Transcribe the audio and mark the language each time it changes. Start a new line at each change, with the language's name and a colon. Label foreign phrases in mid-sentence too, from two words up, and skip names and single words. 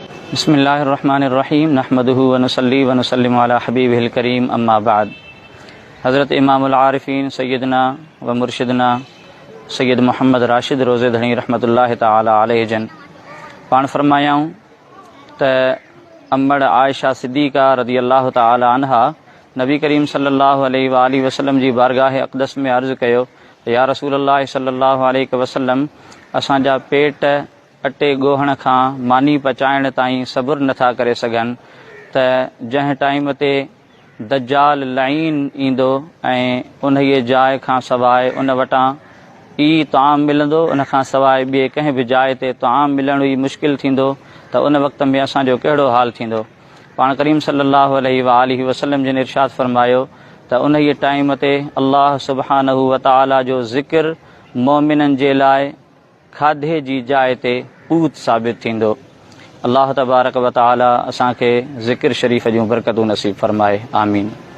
Arabic: بسم الله الرحمن الرحيم نحمده ونصلي ونسلم على حبيبه الكريم أما بعد.
Sindhi: हज़रत
Arabic: إمام العارفين سيدنا ومرشدنا
Sindhi: सैयद मोहम्मद राशिद रोज़े धणी
Arabic: رحمة الله تعالى عليه
Sindhi: जन पाण फरमायाऊं त अम्मड़ आयशा सिद्दीक़ा
Arabic: رضي الله تعالى
Sindhi: अन्हा नबी करीम
Arabic: صلى الله عليه وآله وسلم
Sindhi: जी बारगाह अक़दस में अर्ज़ कयो त
Arabic: يا رسول الله صلى الله عليه وسلم
Sindhi: असांजा पेट अटे ॻोहण खां मानी पचाइण ताईं सबुरु नथा करे सघनि त जंहिं टाइम ते दज्जाल लईन ईंदो ऐं उन जाइ खां सवाइ उन वटां ई ताम मिलंदो, उन खां सवाइ ॿिए कंहिं बि जाइ ते ताम मिलणु ई मुश्किल थींदो त उन वक़्त में असांजो कहिड़ो हाल थींदो। पाण करीम
Arabic: صلى الله عليه وآله وسلم
Sindhi: जिन इरशाद फरमायो त उन टाइम ते
Arabic: الله سبحانه وتعالى
Sindhi: जो ज़िक्र मोमिननि जे लाइ खाधे जी जाइ ते पूत साबित थींदो।
Arabic: الله تبارك وتعالى
Sindhi: असांखे ज़िक्र शरीफ़ जूं बरकतूं नसीब फरमाए। आमीन।